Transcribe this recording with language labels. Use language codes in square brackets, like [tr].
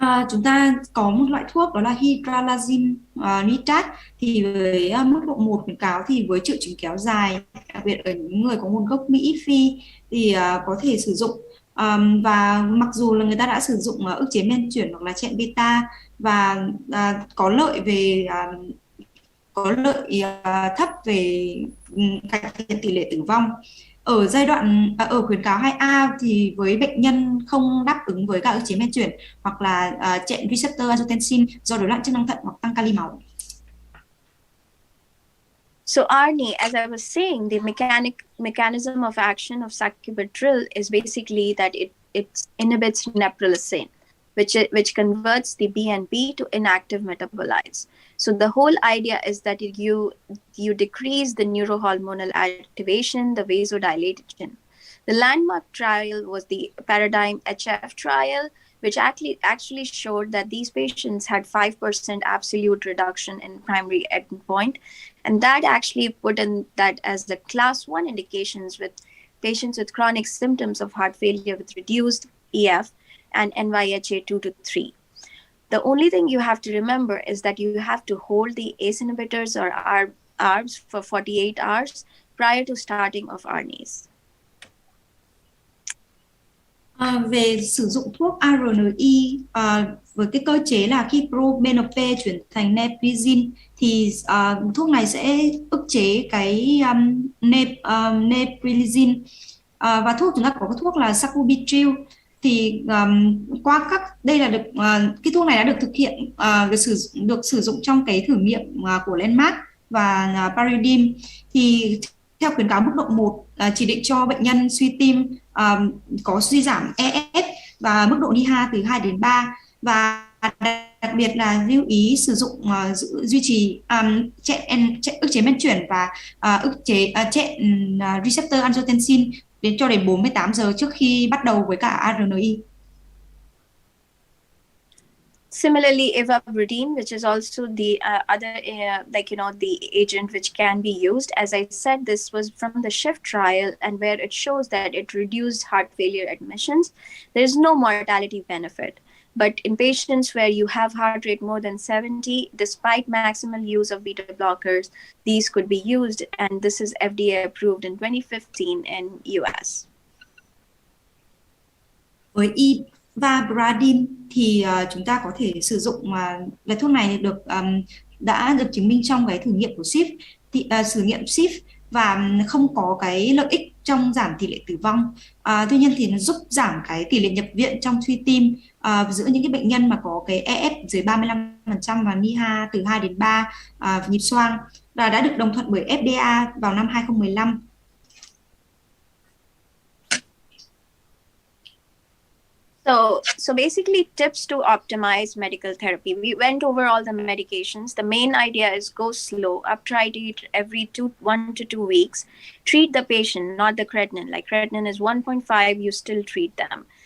[vi] Chúng ta có một loại thuốc đó là hydralazine nitrate, thì với mức độ 1 khuyến cáo thì với triệu chứng kéo dài, đặc biệt ở những người có nguồn gốc Mỹ Phi thì có thể sử dụng. Và mặc dù là người ta đã sử dụng ức chế men chuyển hoặc là chẹn beta và có lợi thấp về cải thiện tỷ lệ tử vong. Ở giai đoạn ở khuyến cáo 2A thì với bệnh nhân không đáp ứng với các ức chế men chuyển hoặc là chẹn receptor angiotensin do rối loạn chức năng thận hoặc tăng kali máu. [en] So Arnie, as I was saying, the mechanism of action of sacubitril is basically that it inhibits neprilysin. which converts the BNP to inactive metabolites. So the whole idea is that you decrease the neurohormonal activation, the vasodilation. The landmark trial was the Paradigm HF trial, which actually showed that these patients had 5% absolute reduction in primary endpoint. And that actually put in that as the class 1 indications with patients with chronic symptoms of heart failure with reduced EF and NYHA 2 to 3. The only thing you have to remember is that you have to hold the ACE inhibitors or ARBs for 48 hours prior to starting of ARNIs. [vi] Về sử dụng thuốc ARNI với cái cơ chế là khi probenopé chuyển thành neprilysin thì thuốc này sẽ ức chế cái neprilysin, và thuốc chúng ta có cái thuốc là sacubitril thì qua đây là được cái thuốc này đã được thực hiện được sử dụng trong cái thử nghiệm của Landmark và Paradigm. Thì theo khuyến cáo mức độ 1 chỉ định cho bệnh nhân suy tim có suy giảm EF và mức độ NIHA từ 2 đến 3, và đặc biệt là lưu ý sử dụng duy trì ức chế men chuyển và ức chế receptor angiotensin cho đến 48 giờ trước khi bắt đầu với cả ARNI. [en] Similarly, ivabradine, which is also the other, the agent which can be used. As I said, this was from the SHIFT trial, and where it shows that it reduced heart failure admissions. There is no mortality benefit. But in patients where you have heart rate more than 70, despite maximal use of beta blockers, these could be used, and this is FDA approved in 2015 in US. [vi] Với ivabradine thì chúng ta có thể sử dụng là thuốc này đã được chứng minh trong cái thử nghiệm của SHIFT và không có cái lợi ích trong giảm tỷ lệ tử vong. Tuy nhiên thì nó giúp giảm cái tỷ lệ nhập viện trong suy tim giữa những cái bệnh nhân mà có cái EF dưới 35% và NIHA từ 2 đến 3 nhịp xoang, và đã được đồng thuận bởi FDA vào năm 2015. [en] So basically, tips to optimize medical therapy. We went over all the medications. The main idea is go slow, uptitrate every 1 to 2 weeks. Treat the patient, not the creatinine. Like creatinine is 1.5, you still treat them.